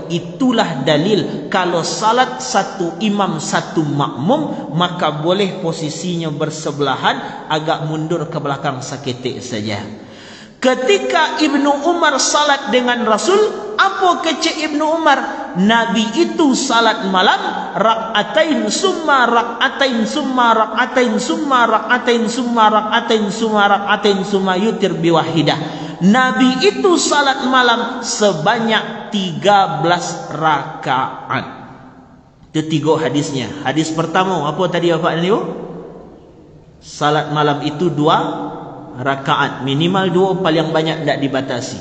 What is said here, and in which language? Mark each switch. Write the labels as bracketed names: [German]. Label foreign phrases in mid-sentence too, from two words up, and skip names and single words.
[Indonesian] Itulah dalil kalau salat satu imam satu makmum, maka boleh posisinya bersebelahan, agak mundur ke belakang seketik saja. Ketika Ibnu Umar salat dengan Rasul, apa kecik Ibnu Umar? Nabi itu salat malam [Arabic] ركعتين ثم ركعتين ثم ركعتين ثم ركعتين ثم ركعتين ثم ركعتين ثم يوتر بواحدة. [Indonesian] Nabi itu salat malam sebanyak 13 rakaat. Itu 3 hadisnya. Hadis pertama apa tadi Bapak dan Ibu? Salat malam itu 2 rakaat, minimal 2, paling banyak tidak dibatasi.